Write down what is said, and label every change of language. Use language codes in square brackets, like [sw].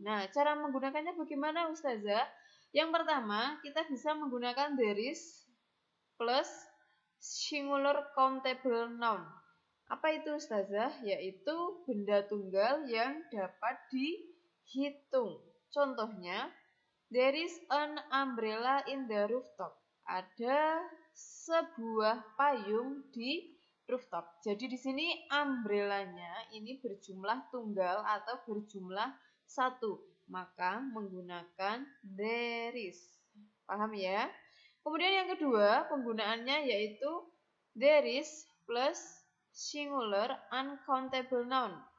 [id] Nah, cara menggunakannya bagaimana Ustazah? Yang pertama, kita bisa menggunakan [en] there is plus singular countable noun. [id] Apa itu Ustazah? Yaitu benda tunggal yang dapat dihitung. Contohnya, [en] there is an umbrella in the rooftop. [id] Ada sebuah payung di rooftop. Jadi di sini umbrellanya ini berjumlah tunggal atau berjumlah satu. Maka menggunakan there is. Paham ya? Kemudian yang kedua, penggunaannya yaitu [en] there is plus singular uncountable noun.